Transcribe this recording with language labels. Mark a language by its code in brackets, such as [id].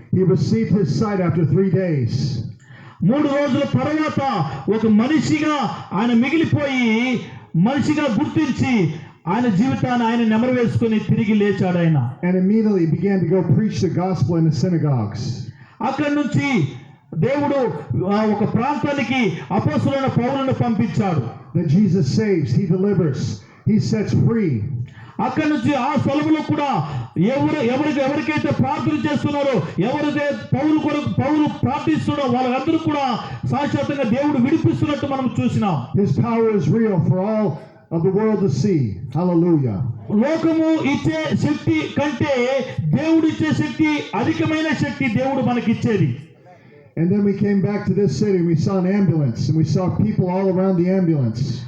[en] He received his sight after 3 days. [te] 3 రోజుల తర్వాత ఒక మనిషిగా ఆయన మిగిలిపోయి, మనిషిగా గుర్తించి ఆయన జీవితాన్ని ఆయన నెమరు వేసుకొని తిరిగి లేచాడు ఆయన. [en] And immediately began to go preach the gospel in the synagogues. [te] అక్కడి నుంచి దేవుడు ఒక ప్రాంతానికి అపోస్తలుడైన పౌలును పంపించాడు. [en] That Jesus saves, he delivers, he sets free. [te] అక్కడి నుంచి ఆ స్థలంలో కూడా ఎవరికైతే ప్రార్థన చేస్తున్నారో, ఎవరైతే పౌలు ప్రార్థిస్తున్నారో వాళ్ళందరూ కూడా సాక్షాత్తుగా దేవుడు విడిపిస్తున్నట్టు మనం చూసినాం. [en] His power is real for all of the world to see. Hallelujah. [te] లోకము ఇచ్చే శక్తి కంటే దేవుడు ఇచ్చే శక్తి అధికమైన శక్తి దేవుడు మనకిచ్చేది. [en] And then we came back to this city and we saw an ambulance and we saw people all around the ambulance.